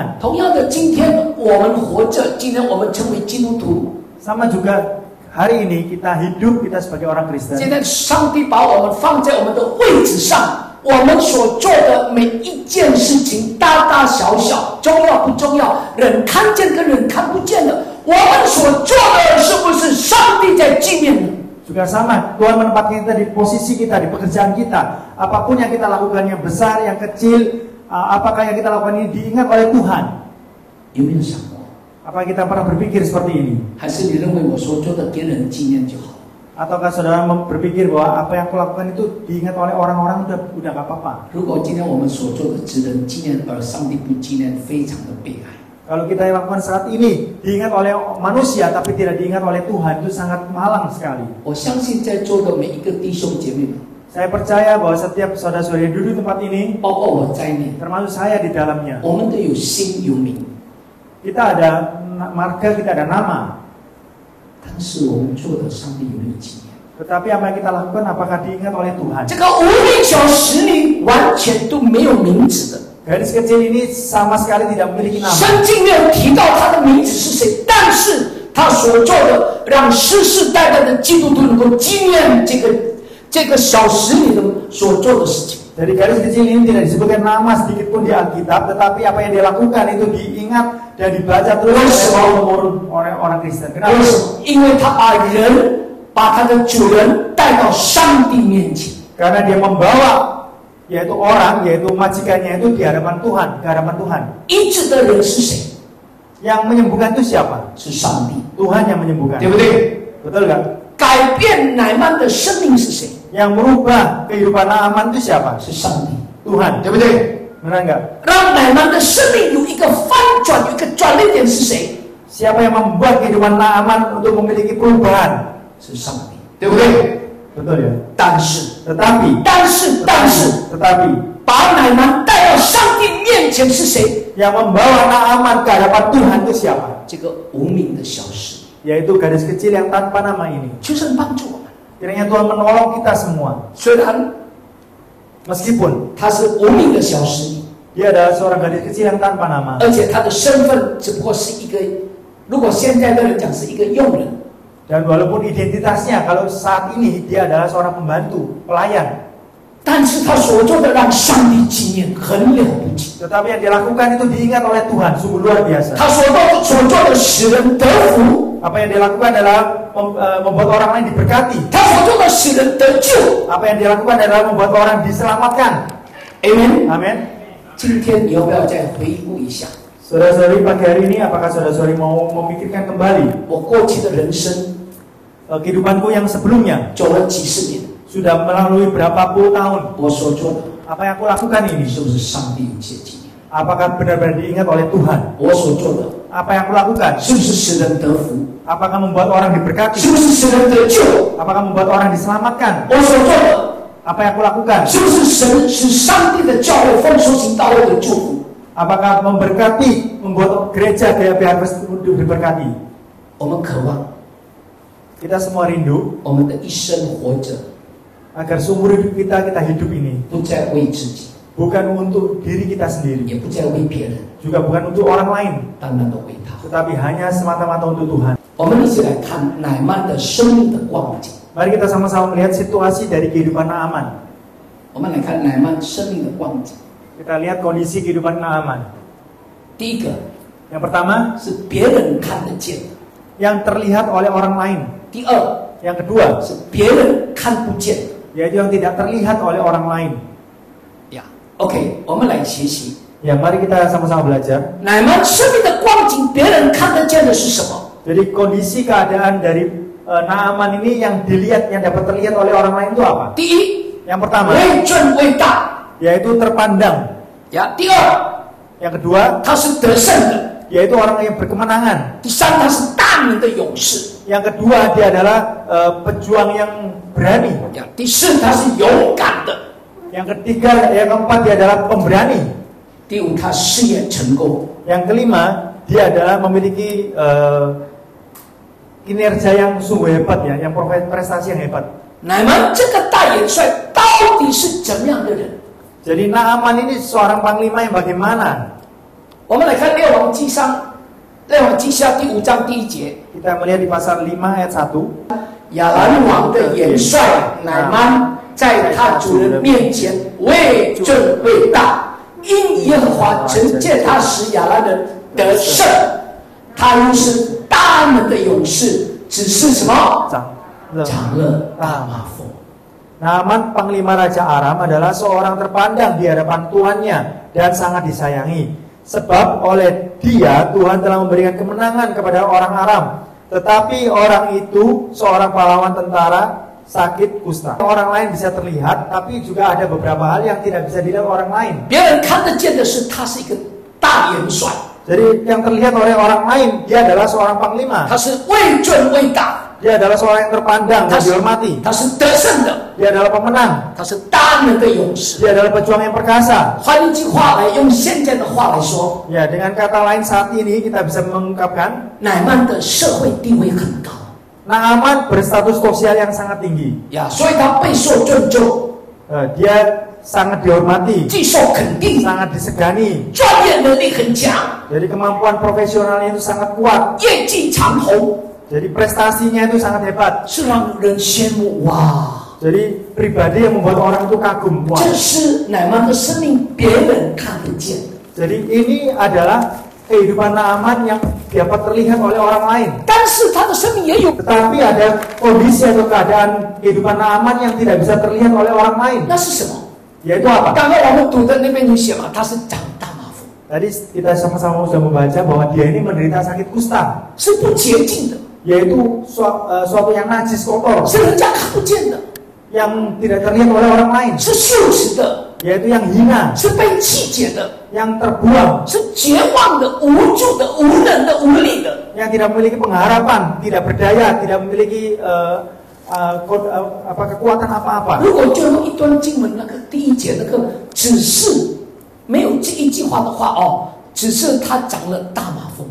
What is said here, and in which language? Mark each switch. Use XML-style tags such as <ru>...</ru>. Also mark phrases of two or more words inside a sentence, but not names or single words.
<zh>同样的，今天我们活着，今天我们成为基督徒，</zh> <id>Sama juga hari ini kita hidup, kita sebagai orang Kristen.</id> <zh>现在上帝把我们放在我们的位置上，我们所做的每一件事情，大大小小，重要不重要，人看见跟人看不见的，我们所做的是不是上帝在纪念呢？</zh> <id>Juga sama, Tuhan menempatkan kita di posisi kita, di pekerjaan kita. Apapun yang kita lakukan, yang besar, yang kecil, apakah yang kita lakukan ini diingat oleh Tuhan?</id> <zh>有没有想过？</zh> <id>Apa kita pernah berpikir seperti ini?</id> <zh>还是你认为我所做的给人纪念就好？</zh> <id>Ataukah saudara berpikir bahwa apa yang aku lakukan itu diingat oleh orang-orang udah gak apa-apa?</id> <zh>如果今天我们所做的只人纪念，而上帝不纪念，非常的悲哀。</zh> <id>Kalau kita yang lakukan saat ini diingat oleh manusia tapi tidak diingat oleh Tuhan, itu sangat malang sekali.</id> <zh>我相信在座的每一个弟兄姐妹们，</zh> <id>Saya percaya bahwa setiap saudara-saudari yang duduk di tempat ini,</id> <zh>包括我在内，</zh> <id>termasuk saya di dalamnya,</id> <zh>我们都有姓有名，</zh> <id>kita ada marga, kita ada nama.</id> <zh>但是我们做的上帝有没有纪念？</zh> <id>Tetapi apa yang kita lakukan apakah diingat oleh Tuhan?</id> <zh>这个无名小石里完全都没有名字的。</zh> <id>Gadis kecil ini sama sekali tidak memiliki nama.</id> <zh>圣经没有提到他的名字是谁，但是他所做的让世世代代的基督徒能够纪念这个小石里的所做的事情。</zh> <id>Jadi gadis kecil ini tidak disebutkan nama sedikit pun di Alkitab, tetapi apa yang dia lakukan itu diingat dan dibaca terus oleh orang Kristen.</id> <zh>为</zh> <id>Kenapa?</id> <zh>什么？因为他把他的主人带到上帝面前。</zh> <id>Karena dia membawa yaitu orang, yaitu majikannya itu di hadapan Tuhan, ke hadapan Tuhan.</id> <zh>医治的人是谁？</zh> <id>Yang menyembuhkan itu siapa?</id> <zh>是上帝，</zh> <id>Tuhan yang menyembuhkan.</id> <zh>对不对？</zh> <id>Betul nggak?</id> <zh>改变乃曼的生命是谁？</zh> <id>Yang merubah kehidupan Naaman itu siapa?</id> <zh>是上帝，</zh> <id>Tuhan.</id> <zh>对不对？</zh> <id>Benar nggak?</id> <zh>让乃曼的生命有一个翻转，有一个转捩点是谁？</zh> <id>Siapa yang membuat kehidupan Naaman untuk memiliki perubahan?</id> <zh>是上帝，对不对？</zh> <id>Betul ya?</id> <zh>但是</zh> <id>Tetapi</id> <zh>把乃曼带到上帝面前是谁？</zh> <id>yang membawa Naaman ke hadapan Tuhan itu siapa?</id> <zh>这个无名的小石，</zh> <id>Yaitu gadis kecil yang tanpa nama ini.</id> <zh>求神帮助我们。</zh> <id>Kiranya Tuhan menolong kita semua.</id> <zh>虽然</zh> <id>Meskipun</id> <zh>他是无名的小石，</zh> <id>dia adalah seorang gadis kecil yang tanpa nama.</id> <zh>而且他的身份只不过是一个，如果现在的人讲是一个佣人，</zh> <id>Dan walaupun identitasnya kalau saat ini dia adalah seorang pembantu, pelayan.</id> <zh>但是他所做的让上帝纪念，很了不起。</zh> <id>Tetapi yang dia lakukan itu diingat oleh Tuhan, sungguh luar biasa.</id> <zh>他所做的使人得福，</zh> <id>Apa yang dia lakukan adalah membuat orang lain diberkati.</id> <zh>他所做的使人得救。</zh> <id>Apa yang dia lakukan adalah membuat orang diselamatkan.</id> <zh>Amen。</zh> <id>Amin.</id> <zh>今天你要不要再回顾一下</zh> <id>Saudara-saudari pagi hari ini, apakah saudara-saudari mau memikirkan kembali</id> <zh>我过去的人生</zh> <id>kehidupanku yang sebelumnya</id> <zh>走了几十年，</zh> <id>sudah melalui berapa puluh tahun?</id> <zh>我所做的</zh> <id>Apa yang aku lakukan ini?</id> <zh>是不是上帝有些纪念？</zh> <id>Apakah benar-benar diingat oleh Tuhan?</id> <zh>我所做的</zh> <id>Apa yang aku lakukan?</id> <zh>是不是使人得福？</zh> <id>Apakah membuat orang</id> <zh>是</zh> <id>diberkati?</id> <zh>不是使人得救？</zh> <id>Apakah membuat orang diselamatkan?</id> <zh>我所做的</zh> <id>Apa yang aku lakukan?</id> <zh>是不是使上帝的教会丰收行到位的祝福？</zh> <id>Apakah memberkati, membuat gereja biar diberkati?</id> <zh>我们渴望</zh> <id>Kita semua rindu</id> <zh>我们的一生活着，</zh> <id>agar seumur hidup kita hidup ini</id> <zh>不再为自己，</zh> <id>bukan untuk diri kita sendiri,</id> <zh>也不再为别人，</zh> <id>juga bukan untuk orang lain,</id> <zh>单单的为他。</zh> <id>tetapi hanya semata-mata untuk Tuhan.</id> <zh>我们一起来看乃曼的生命的光景。</zh> <id>Mari kita sama-sama melihat situasi dari kehidupan Naaman.</id> <zh>我们来看乃曼生命的光景。</zh> <id>Kita lihat kondisi kehidupan Naaman.</id> <zh>第一个</zh> <id>Yang pertama,</id> <zh>是别人看得见的，</zh> <id>yang terlihat oleh orang lain.</id> <zh>第二</zh> <id>Yang kedua,</id> <zh>是别人看不见的。</zh> <id>yaitu yang tidak terlihat oleh orang lain.</id> <zh>呀，OK，我们来学习</zh> <id>Ya, mari kita sama-sama belajar.</id> <zh>乃曼生命的光景，别人看得见的是什么？</zh> <id>Jadi kondisi keadaan dari Naaman ini yang dilihat, yang dapat terlihat oleh orang lain itu apa?</id> <zh>第一，</zh> <id>Yang pertama,</id> <zh>为尊为大。</zh> <id>yaitu terpandang.</id> <zh>呀，第二，</zh> <id>Yang kedua,</id> <zh>他是得胜的。</zh> <id>yaitu orang yang berkemenangan.</id> <zh>第三，他是大能的勇士。</zh> <id>Yang kedua, dia adalah pejuang yang berani.</id> <zh>呀，第四，他是勇敢的。</zh> <id>Yang ketiga, yang keempat, dia adalah pemberani.</id> <zh>第五，他事业成功。</zh> <id>Yang kelima, dia adalah memiliki kinerja yang sungguh hebat ya, yang prestasi yang hebat.</id> <zh>乃曼这个大元帅到底是怎么样的人？</zh> <id>Jadi Naaman ini seorang panglima yang bagaimana?</id> <zh>我们来看列王纪上，列王纪下第5章第1节，</zh> <id>Kita melihat di pasal 5 ayat 1.</id> <zh>亚兰王的元帅乃曼在他主人面前为尊为大，因耶和华曾借他使亚兰人得胜，他又是大能的勇士，只是什么？长乐大马蜂。</zh> <id>Naaman panglima Raja Aram adalah seorang terpandang di hadapan tuannya dan sangat disayangi. Sebab oleh dia Tuhan telah memberikan kemenangan kepada orang Aram. Tetapi orang itu seorang pahlawan tentara sakit kusta. Orang lain bisa terlihat, tapi juga ada beberapa hal yang tidak bisa dilihat orang lain.</id> <zh>别人看得见的是他是一个大元帅，</zh> <id>Jadi yang terlihat oleh orang lain, dia adalah seorang panglima.</id> <zh>他是为尊为大，</zh> <id>Dia adalah seorang yang terpandang dan dihormati.</id> <zh>他是得胜的，</zh> <id>Dia adalah pemenang.</id> <zh>他是大能的勇士。</zh> <id>Dia adalah pejuang yang perkasa.</id> <zh>换一句话来，用现在的话来说，</zh> <id>Ya, dengan kata lain saat ini kita bisa mengungkapkan</id> <zh>乃曼的社会地位很高，</zh> <id>Naaman berstatus sosial yang sangat tinggi.</id> <zh>呀，所以他备受尊重，</zh> <id>Dia sangat dihormati,</id> <zh>既受肯定，</zh> <id>sangat disegani.</id> <zh>专业能力很强，</zh> <id>Jadi kemampuan profesionalnya itu sangat kuat.</id> <zh>业绩长虹，</zh> <id>Jadi prestasinya itu sangat hebat.</id> <zh>是让人羡慕。哇，</zh> <id>Jadi pribadi yang membuat orang itu kagum. Wah.</id> <zh>这是乃曼的生命，别人看不见的。</zh> <id>Jadi ini adalah kehidupan Naaman yang dapat terlihat oleh orang lain.</id> <zh>但是他的生命也有，</zh> <id>Tetapi ada kondisi atau keadaan kehidupan Naaman yang tidak bisa terlihat oleh orang lain.</id> <zh>那是什么？</zh> <id>Yaitu apa?</id> <zh>刚刚我们读的那边有写嘛，他是长大麻风，</zh> <id>Tadi kita sama-sama sudah membaca bahwa dia ini menderita sakit kusta,</id> <zh>是不洁净的，</zh> <id>yaitu suatu yang najis kotor,</id> <zh>是人家看不见的，</zh> <id>yang tidak terlihat oleh orang lain,</id> <zh>是羞耻的，</zh> <id>yaitu yang hina,</id> <zh>是被弃解的，</zh> <id>yang terbuang,</id> <zh>是绝望的、无助的、无能的、无力的。</zh> <id>yang tidak memiliki pengharapan, tidak berdaya, tidak memiliki kekuatan apa-apa.</id> <zh>如果就用一段经文那个第一节那个，只是没有这一句话的话哦，只是他长了大麻风。</zh>